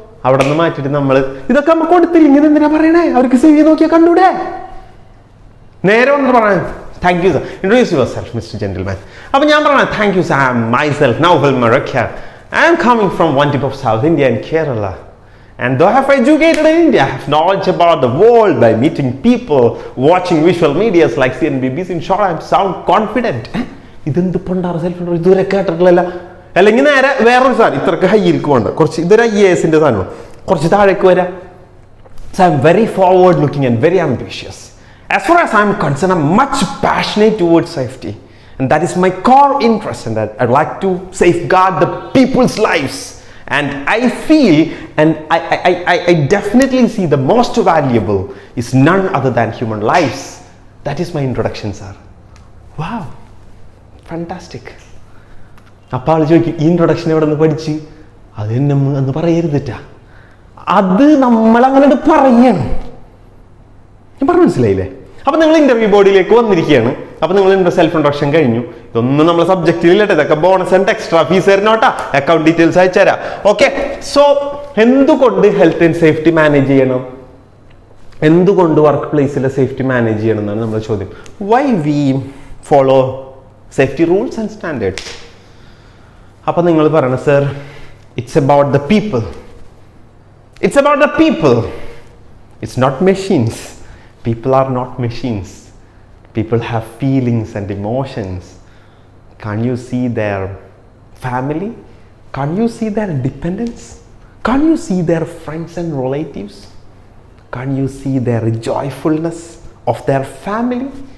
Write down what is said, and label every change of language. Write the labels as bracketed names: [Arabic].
[Malayalam] അവിടെ നിന്ന് മാറ്റിട്ട് നമ്മൾ ഇതൊക്കെ നമുക്ക് കൊടുത്തില്ല, ഇങ്ങനെ എന്തിനാ പറയണേ, അവർക്ക് CV നോക്കിയാൽ കണ്ടൂടെ. നേരെ വന്നിട്ട് പറയാം [English] Thank you sir, introduce yourself mister gentleman. [Malayalam] അപ്പൊ ഞാൻ പറയാം [English] Thank you sir, I am myself Naufal Marakka, I am coming from one tip of South India and Kerala. And though I have educated in India, I have knowledge about the world by meeting people, watching visual medias like CNBC. In short, I sound confident. [Malayalam] ഇതെന്ത് പണ്ടാറ് self ഇതുവരെ കേട്ടിട്ടില്ല. അല്ലെങ്കിൽ നേരെ വേറൊരു സാധനം, ഇത്രക്ക് ഹൈയിലേക്ക് വേണ്ട, കുറച്ച് ഇതൊരു IAS-ന്റെ സാധനമാണ്, കുറച്ച് താഴേക്ക് വരാം. [English] So I'm very forward looking and very ambitious. As far as I'm concerned, I'm much passionate towards safety. And that is my core interest, and that I'd like to safeguard the people's lives. And I feel, and I definitely see the most valuable is none other than human lives. That is my introduction, sir. Wow, fantastic. [Malayalam] അപ്പോൾ ആൾ ചോദിക്കും ഈ introduction എവിടെ നിന്ന് പഠിച്ച്, അത് എന്ന് പറയരുതിട്ടാ, അത് നമ്മളങ്ങനെ പറയണം. ഞാൻ പറഞ്ഞു മനസ്സിലായില്ലേ. അപ്പൊ നിങ്ങൾ ഇന്റർവ്യൂ ബോർഡിലേക്ക് വന്നിരിക്കുകയാണ്. അപ്പൊ നിങ്ങൾ സെൽഫ് ഇൻട്രൊഡക്ഷൻ കഴിഞ്ഞു. ഇതൊന്നും നമ്മളെ സബ്ജക്റ്റിൽ ഇല്ലട്ടെ, ഇതൊക്കെ bonus and extra fees തരണോട്ടാ, account details അയച്ചുതരാം. ഓക്കെ, സോ എന്തുകൊണ്ട് ഹെൽത്ത് ആൻഡ് സേഫ്റ്റി മാനേജ് ചെയ്യണം, എന്തുകൊണ്ട് വർക്ക് പ്ലേസിലെ സേഫ്റ്റി മാനേജ് ചെയ്യണം എന്നാണ് നമ്മുടെ ചോദ്യം. [English] Why we follow safety rules and standards. [Malayalam] അപ്പൊ നിങ്ങൾ പറയണം [English] Sir, it's about the people, it's about the people, it's not machines. People are not machines. People have feelings and emotions. Can't you see their family? Can't you see their dependents? Can't you see their friends and relatives? Can't you see their joyfulness of their family?